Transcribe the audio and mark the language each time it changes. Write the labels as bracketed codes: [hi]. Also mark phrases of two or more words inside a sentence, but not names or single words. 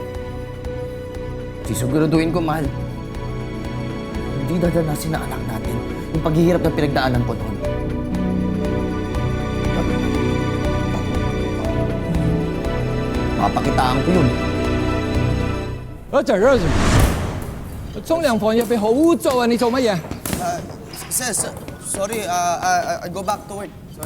[tl] Sisiguraduhin ko, mahal. Hindi dadanasin na anak natin yung paghihirap na pinagdaanan ko noon. Mapakitaan ko yun. [yue] Roger，沖涼房入邊好污糟啊！你做乜嘢？ [en] Sorry, I go back to work. Sorry.